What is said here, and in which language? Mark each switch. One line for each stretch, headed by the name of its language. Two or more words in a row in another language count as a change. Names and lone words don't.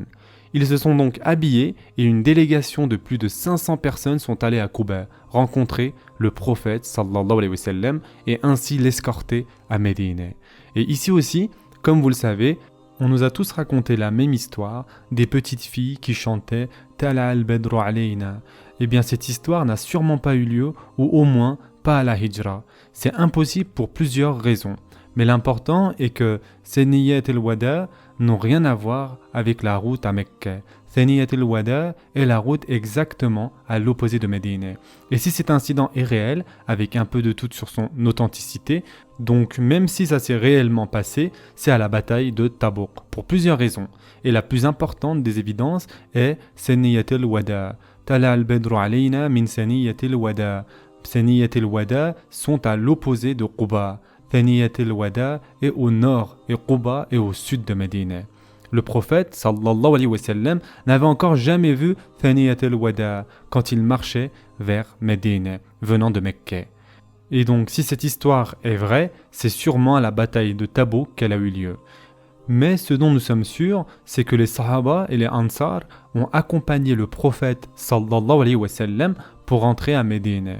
French: Ils se sont donc habillés et une délégation de plus de 500 personnes sont allées à Quba rencontrer le prophète
Arabic: صلى الله عليه وسلم
French: et ainsi l'escorter à Médine. Et ici aussi, comme vous le savez, on nous a tous raconté la même histoire des petites filles qui chantaient «
Arabic: طلع البدر علينا ».
French: Eh bien cette histoire n'a sûrement pas eu lieu ou au moins pas à la hijra. C'est impossible pour plusieurs raisons. Mais l'important est que Thaniyat al-Wada n'ont rien à voir avec la route à Mecca. Thaniyat al-Wada est la route exactement à l'opposé de Médine. Et si cet incident est réel, avec un peu de doute sur son authenticité, donc même si ça s'est réellement passé, c'est à la bataille de Tabouk, pour plusieurs raisons. Et la plus importante des évidences est Thaniyat al-Wada.
Arabic: طلع البدر علينا من ثنيات الوداع.
French: Thaniyat al-Wada sont à l'opposé de Quba. Thaniyat al-Wada est au nord et Quba est au sud de Médine. Le prophète
Arabic: صلى الله عليه وسلم
French: n'avait encore jamais vu Thaniyat al-Wada quand il marchait vers Médine, venant de Mecca. Et donc si cette histoire est vraie, c'est sûrement à la bataille de Tabouk qu'elle a eu lieu. Mais ce dont nous sommes sûrs, c'est que les Sahaba et les Ansar ont accompagné le prophète
Arabic: صلى الله عليه وسلم
French: pour rentrer à Médine.